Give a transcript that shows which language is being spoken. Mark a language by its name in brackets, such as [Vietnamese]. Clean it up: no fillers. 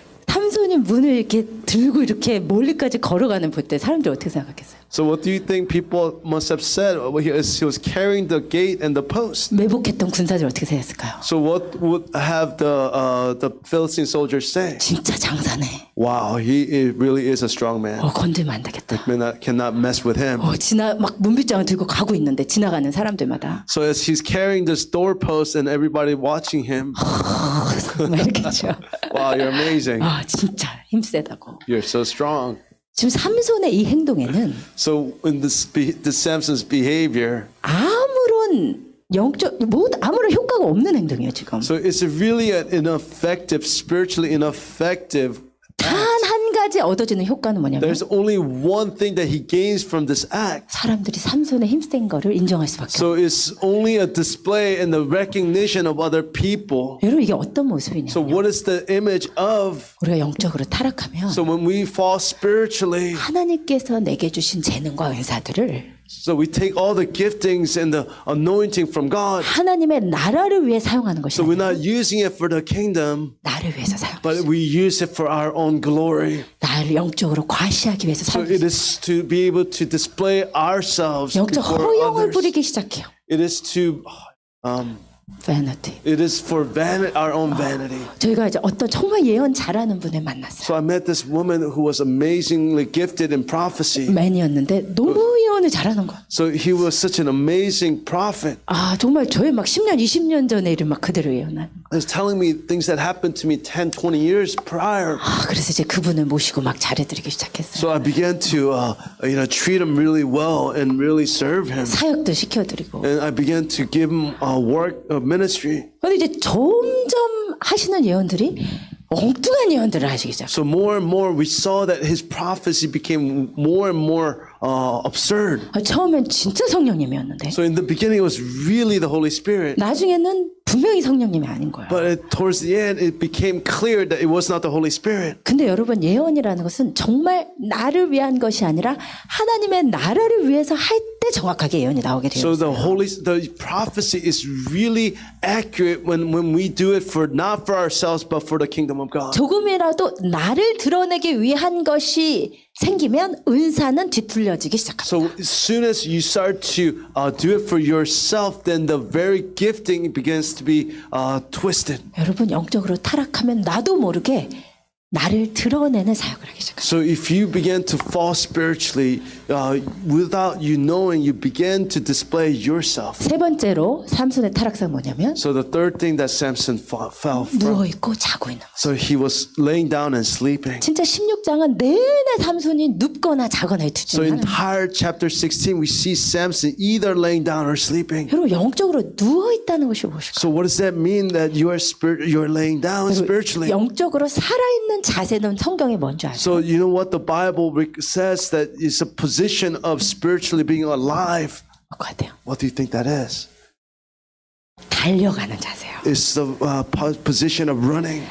[Korean] 삼손이 문을 이렇게 들고 이렇게 멀리까지 걸어가는 볼 때 사람들이 어떻게 생각했어요? [English] So what do you think people must have said when he was carrying the gate and the post? [Korean] 매복했던 군사들 어떻게 생각했을까요? [English] So what would have the Philistine soldiers say? [Korean] 진짜 장사네. [English] Wow, really is a strong man. [Korean] 건들면 안 되겠다. [English] Cannot mess with him. [Korean] 막 문빗장을 들고 가고 있는데 지나가는 사람들마다 [English] So as he's carrying this doorpost and everybody watching him, [Korean] 막 이렇게 했죠. [English] wow, you're amazing. [Korean] 진짜 힘세다고. [English] You're so strong. [Korean] 지금 삼손의 이 행동에는 [English] So in the Samson's behavior, [Korean] 아무런 아무런 효과가 없는 행동이에요 지금. [English] so it's really an ineffective, spiritually ineffective. [Korean] 단 한 가지 얻어지는 효과는 뭐냐면 [English] There's only one thing that he gains from this act. [Korean] 사람들이 삼손의 힘센 거를 인정할 수밖에 없어요. [English] So it's only a display and the recognition of other people. [Korean] 여러분 이게 어떤 모습이냐? [English] So what is the image of? [Korean] 우리가 영적으로 타락하면 [English] So when we fall spiritually, [Korean] 하나님께서 내게 주신 재능과 은사들을 [English] so we take all the giftings and the anointing from God. [Korean] 하나님의 나라를 위해 사용하는 것이 [English] So we're [Korean] 아니라 [English] not using it for the kingdom, [Korean] 나를 위해서 사용하는 [English] but we use it for our own glory. [Korean] 나를 영적으로 과시하기 위해서 [English] So [Korean] 사용하는 [English] it is to be able to display ourselves [Korean] 영적 [English] before [Korean] 허영을 [English] others. [Korean] 부리기 시작해요. [English] It is to, vanity. it is for our own vanity. [Korean] 저희가 이제 어떤 정말 예언 잘하는 분을 만났어요. [English] So I met this woman who was amazingly gifted in prophecy. [Korean] 맨이었는데 너무 예언을 잘하는 거야. [English] So he was such an amazing prophet. [Korean] 정말 저희 막 10년, 20년 전의 일을 막 그대로 예언하는. [English] He was telling me things that happened to me 10, 20 years prior. [Korean] 그래서 이제 그분을 모시고 막 잘해드리기 시작했어요. [English] So I began to, treat him really well and really serve him. [Korean] 사역도 시켜드리고. [English] And I began to give him work of ministry. [Korean] 근데 이제 점점 하시는 예언들이 엉뚱한 예언들을 하시기 시작. [English] So more and more we saw that his prophecy became more and more absurd. [Korean] 처음엔 진짜 성령님이었는데 [English] So in the beginning it was really the Holy Spirit. [Korean] 나중에는 분명히 성령님이 아닌 거예요. [English] But towards the end it became clear that it was not the Holy Spirit. [Korean] 근데 여러분 예언이라는 것은 정말 나를 위한 것이 아니라 하나님의 나라를 위해서 할 때 정확하게 예언이 나오게 돼요. [English] So the prophecy is really accurate when we do it for not for ourselves but for the kingdom of God. [Korean] 조금이라도 나를 드러내기 위한 것이 생기면 은사는 뒤틀려지기 시작합니다. [English] So as soon as you start to do it for yourself, then the very gifting begins to be twisted. [Korean] 여러분 영적으로 타락하면 나도 모르게 나를 드러내는 사역을 하기 시작합니다. [English] So if you begin to fall spiritually, without you knowing, you begin to display yourself. [Korean] 세 번째로 삼손의 타락사는 뭐냐면 [English] So the third thing that Samson fell [Korean] 누워 있고 자고 있는 거예요. [English] So he was laying down and sleeping. [Korean] 진짜 16장은 내내 삼손이 눕거나 자거나의 [English] So [Korean] 투쟁을 하는 거예요. [English] entire chapter 16, we see Samson either laying down or sleeping. [Korean] 여러분 영적으로 누워 있다는 것이 무엇일까요? [English] So what does that mean that you're laying down spiritually? [Korean] 영적으로 살아있는 자세는 성경에 뭔지 아세요? [English] So you know what the Bible says that is a position of spiritually being alive. [Korean] 것 같아요. [English] What do you think that is? [Korean] 달려가는 자세요. [English] It's the position of running.